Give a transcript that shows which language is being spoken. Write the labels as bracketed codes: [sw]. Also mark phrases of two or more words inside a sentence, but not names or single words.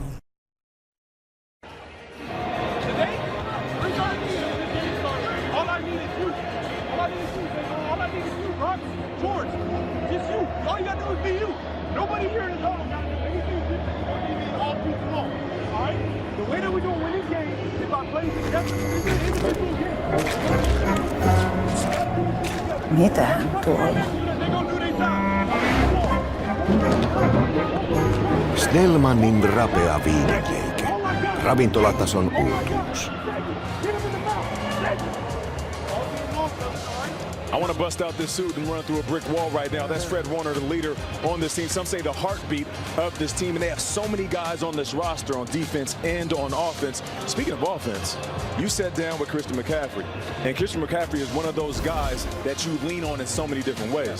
[en] All you gotta do is be you. Nobody here in the dog got anything different. All people alone. All right? The way that we're gonna win this game is by playing together. Individual game. [fi] Mitä tuolla? Snellmanin rapea viinikeike. Ravintolatason uutuus. [en] I want to bust out this suit and run through a brick wall right now. That's Fred Warner, the leader on this team. Some say the heartbeat of this team, and they have so many guys on this roster on defense and on offense. Speaking of offense, you sat down with Christian McCaffrey, and Christian McCaffrey is one of those guys that you lean on in so many different ways.